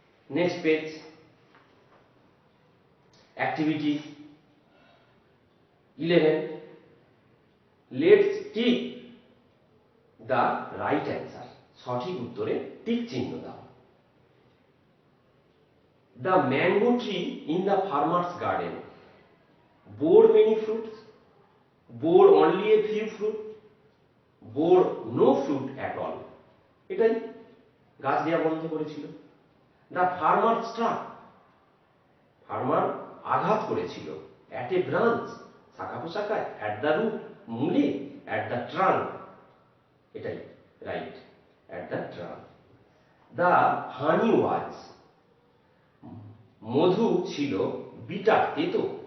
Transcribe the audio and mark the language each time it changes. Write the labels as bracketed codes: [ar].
[en] next page, activity 11, let's tick the right answer, [bn] সঠিক উত্তরে tick চিহ্ন দাও। [en] the mango tree in the farmer's garden bore many fruits, bore only a few fruit, bore no fruit at all, [bn] এটাই গাছ দেওয়া বন্ধ করেছিল। [en] the farmer struck, [bn] farmer আঘাত করেছিল। [en] at a branch, [bn] শাখা পোশাখায়। [en] at the root, [bn] মূলে। [en] At the trunk, এটাই right, at the trunk. The honey was, [bn] মধু ছিল। [en] bitter, [bn] তেতো।